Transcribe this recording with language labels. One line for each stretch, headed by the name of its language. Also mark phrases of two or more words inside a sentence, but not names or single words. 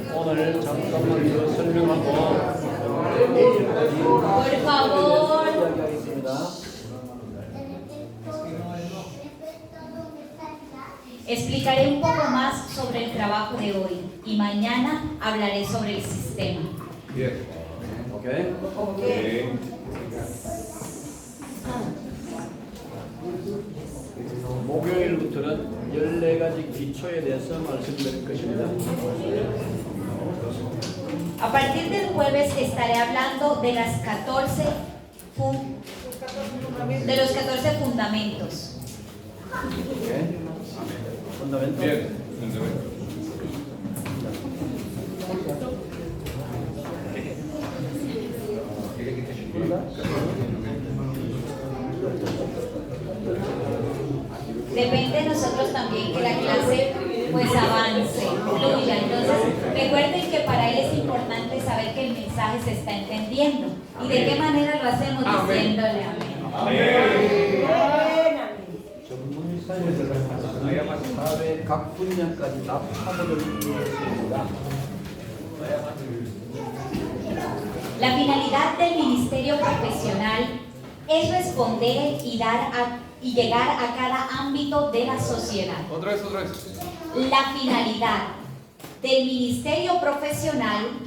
Korean: 내용을 잠깐만 더 설명하고
Spanish: Por favor.
Korean: 이야기하겠습니다.
Spanish: Explicaré un poco más sobre el trabajo de hoy y mañana hablaré sobre el sistema. Bien.
Korean: 오케이. 목요일부터는 14가지 기초에 대해서 말씀드릴 것입니다.
Spanish: A partir del jueves estaré hablando de las 14 fundamentos.
Korean: 오케이. fundamento.
Spanish: Bien. Depende de nosotros también que la clase pues avance, fluya. Entonces recuerden que para él es importante saber que el mensaje se está entendiendo. ¿Y de qué manera lo hacemos? Diciéndole amén.
Korean: 사회 각 분야까지 다 파고들 있습니다.
Spanish: La finalidad del ministerio profesional es responder y llegar a cada ámbito de la sociedad. Otra vez. La finalidad del ministerio profesional